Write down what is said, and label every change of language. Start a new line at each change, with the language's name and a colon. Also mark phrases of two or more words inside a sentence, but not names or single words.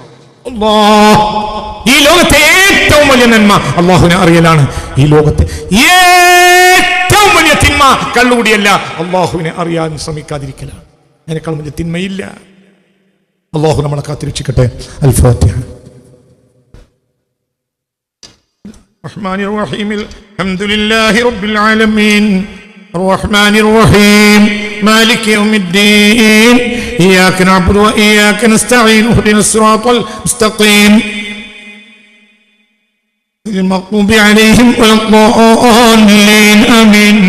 Malayalam: ഈ ലോകത്തെ ഏറ്റവും വലിയ നന്മ അള്ളാഹുവിനെ അറിയലാണ്. ഈ ലോകത്തെ ഏറ്റവും വലിയ തിന്മ കള്ളുകൂടിയല്ല, അള്ളാഹുവിനെ അറിയാൻ ശ്രമിക്കാതിരിക്കലാണ്. അതിനേക്കാൾ വലിയ തിന്മയില്ല. അള്ളാഹു നമ്മളെ കാത്തിരക്ഷിക്കട്ടെ. അൽ ഫാത്തിഹ.
Arabic: الرحمن الرحيم الحمد لله رب العالمين الرحمن الرحيم مالك يوم الدين إياك نعبد وإياك نستعين اهدنا الصراط المستقيم المغضوب عليهم ولا الضالين آمين.